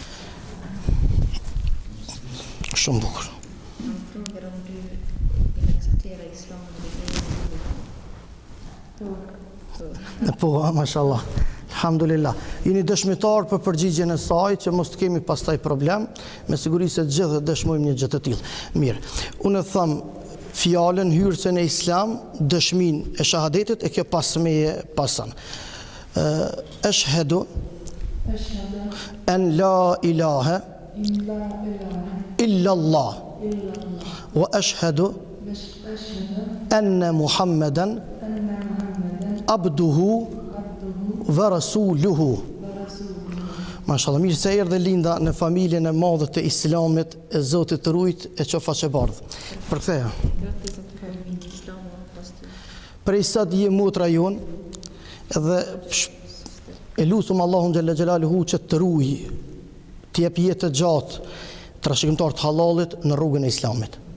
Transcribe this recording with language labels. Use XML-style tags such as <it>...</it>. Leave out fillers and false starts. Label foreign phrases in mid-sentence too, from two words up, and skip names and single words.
<sq>Shumë bukur. Po, mashallah. Alhamdulillah. Jeni dëshmitar për përgjigjen e saj që mos të kemi pastaj problem, me siguri se gjithë dëshmojmë një gjë të tillë. Mirë. Unë them fjalën hyrëse në Islam, dëshminë e shahadetit e kjo pasmeje pasan.</sq> <ar>أشهد أن لا إله إلا الله وأشهد أن محمدا عبده ورسوله.</ar> <sq>Mashallah, mirë se erdhe Linda në familjen e madhe të Islamit, e Zotit të rujt e qofa që bardhë. Përktheja. Prej sa të je motra jonë dhe e lutum Allahun</sq> <ar>جل جلاله</ar> <sq>që të ruaj, të jep jetë të gjatë trashëgimtar të halalit në rrugën e Islamit.</sq>